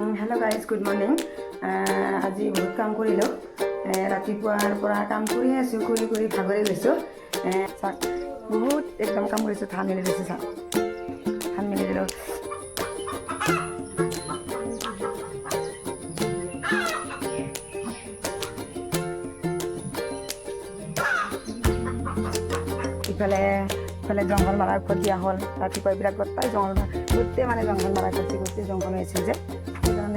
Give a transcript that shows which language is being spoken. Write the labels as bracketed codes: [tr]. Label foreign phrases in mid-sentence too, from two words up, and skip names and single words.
[en] hello guys good morning [as] আজি বহুত কাম কৰিলো रातिपुৱাৰ পৰা কাম কৰি আছো কৰি ভাগৰি গৈছো বহুত একদম কাম কৰিছো ধান মেলি দিছো ধান মেলি দিলো ইফালে জংঘল মাৰা ঔষধ দিয়া হ'ল ৰাতিপুৱা এইবিলাক গোটেই গোটেই মানে জংঘল মাৰা কৰিছে গোটেই জংঘল হৈছিল যে সেইকাৰণে